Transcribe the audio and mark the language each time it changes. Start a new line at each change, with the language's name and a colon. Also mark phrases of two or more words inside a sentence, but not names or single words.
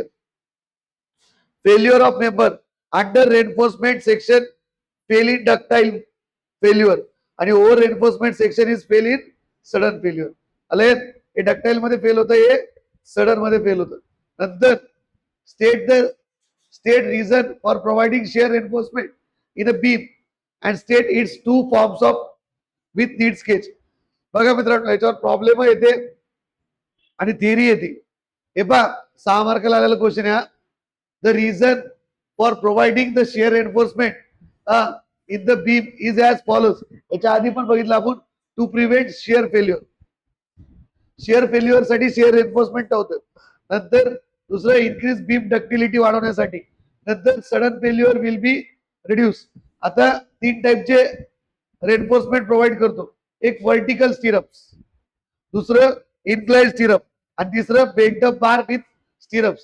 English: failure of member under reinforcement section fail in ductile failure आणि over reinforcement section is fail in sudden failure.
Marathi: आले, हे डक्टाइल मध्ये फेल होतं, हे सडन मध्ये फेल होतं.
English: नंतर state reason for providing shear reinforcement in a beam and state its two forms of with need sketch.
Marathi: बघा मित्रांनो, याच्यावर प्रॉब्लेम येते आणि थिअरी येते. हे पहा, 6 मार्काला आलेला क्वेश्चन आहे.
English: The reason for providing the shear reinforcement in the beam is as follows.
Marathi: याच्या आधी पण बघितलं आपण,
English: to prevent shear failure. shear failure
Marathi: साठी
English: shear reinforcement
Marathi: होतं. नंतर दुसरं
English: increase beam ductility
Marathi: वाढवण्यासाठी. नंतर
English: sudden failure will be reduce.
Marathi: आता 3 टाइपचे रेनफोर्समेंट प्रोव्हाइड करतो. एक
English: vertical stirrups,
Marathi: दुसरं
English: inclined stirrup
Marathi: आणि तिसरं
English: bent up bar with stirrups.